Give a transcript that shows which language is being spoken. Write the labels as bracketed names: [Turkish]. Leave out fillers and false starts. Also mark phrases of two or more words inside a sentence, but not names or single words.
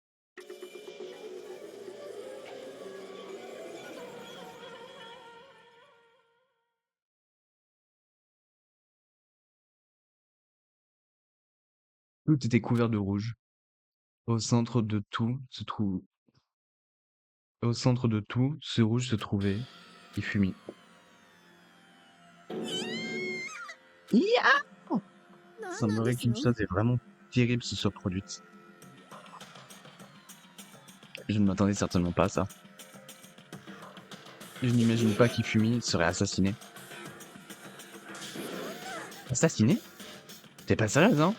[French] Tout était couvert de rouge. Au centre de tout, ce rouge se trouvait Ifumi. [Japanese] 何 [French] Ça [Japanese] なん [French] semblerait [Japanese] です [French] qu'une [Japanese] の [French] chose est vraiment terrible se soit produite. Je ne m'attendais certainement pas à ça. Je n'imagine pas qu'Ifumi serait assassiné. Assassiné? T'es pas sérieuse, hein?